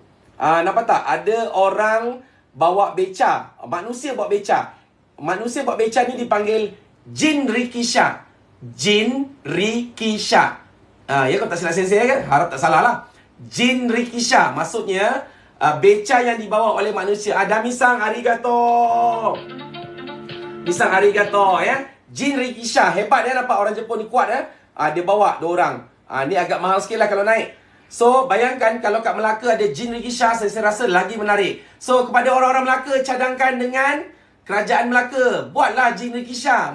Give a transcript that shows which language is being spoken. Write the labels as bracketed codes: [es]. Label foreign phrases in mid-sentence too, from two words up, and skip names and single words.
[ms] Nampak tak? Ada orang bawa beca. Manusia bawa beca. Manusia bawa beca ni dipanggil Jinrikisha. Jinrikisha. Ya, kalau tak silap sensei kan? Harap tak salah lah. Jinrikisha. Maksudnya, beca yang dibawa oleh manusia. [ja] ダミサンありがとう。ミサンありがとう ya. [ms] Jinrikisha. Hebat ya, nampak orang Jepun ni kuat ya. Dia bawa 2 orang. Ni agak mahal sikit lah kalau naik. So, bayangkan kalau kat Melaka ada Jinrikisha, saya rasa lagi menarik. So, kepada orang-orang Melaka, cadangkan dengan Kerajaan Melaka. Buatlah Jinrikisha.